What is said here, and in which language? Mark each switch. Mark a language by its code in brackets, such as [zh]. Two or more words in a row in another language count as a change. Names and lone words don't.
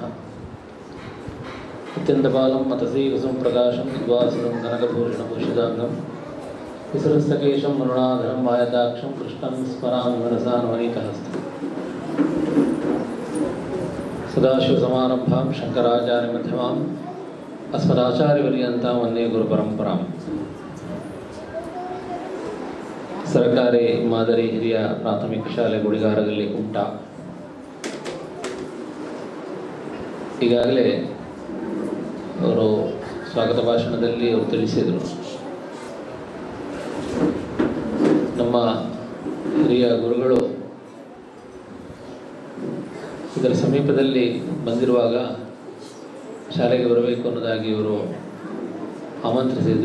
[sa] अत्यन्तबालं मतसी कुसुम प्रकाशं विद्वासुरं कनकभूषणभूषिताङ्गं विसृस्तकेशं मरुणाधरं वायताक्षं कृष्णं स्मरामि मनसा नवनीतहस्तम्. सदाशिवसमारम्भां शङ्कराचार्यमध्यमाम् अस्मदाचार्यपर्यन्तां वन्दे गुरुपरम्पराम्. [kn] ಸರ್ಕಾರಿ ಮಾದರಿ ಹಿರಿಯ ಪ್ರಾಥಮಿಕ ಶಾಲೆ ಗುಡಿಗಾರದಲ್ಲಿ ಕುಮಟಾ. ಈಗಾಗಲೇ ಅವರು ಸ್ವಾಗತ ಭಾಷಣದಲ್ಲಿ ಅವರು ತಿಳಿಸಿದರು, ನಮ್ಮ ಹಿರಿಯ ಗುರುಗಳು ಇದರ ಸಮೀಪದಲ್ಲಿ ಬಂದಿರುವಾಗ ಶಾಲೆಗೆ ಬರಬೇಕು ಅನ್ನೋದಾಗಿ ಇವರು ಆಮಂತ್ರಿಸಿದರು.